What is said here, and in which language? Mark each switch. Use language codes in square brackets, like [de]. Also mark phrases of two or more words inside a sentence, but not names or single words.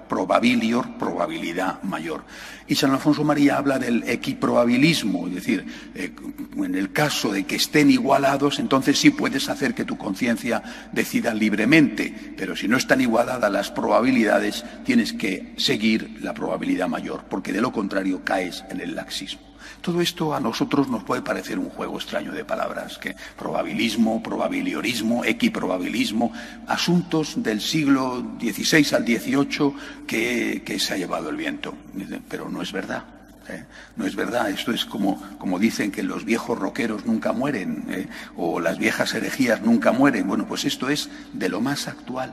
[es] Probabilior, probabilidad mayor. Y San Alfonso María habla del equiprobabilismo, es decir, en el caso de que estén igualados, entonces sí puedes hacer que tu conciencia decida libremente, pero si no están igualadas las probabilidades, tienes que seguir la probabilidad mayor, porque de lo contrario caes en el laxismo. Todo esto a nosotros nos puede parecer un juego extraño de palabras, que probabilismo, probabiliorismo, equiprobabilismo, asuntos del siglo XVI al XVIII que se ha llevado el viento. Pero no es verdad. No es verdad, esto es como dicen que los viejos roqueros nunca mueren, o las viejas herejías nunca mueren. Bueno, pues esto es de lo más actual.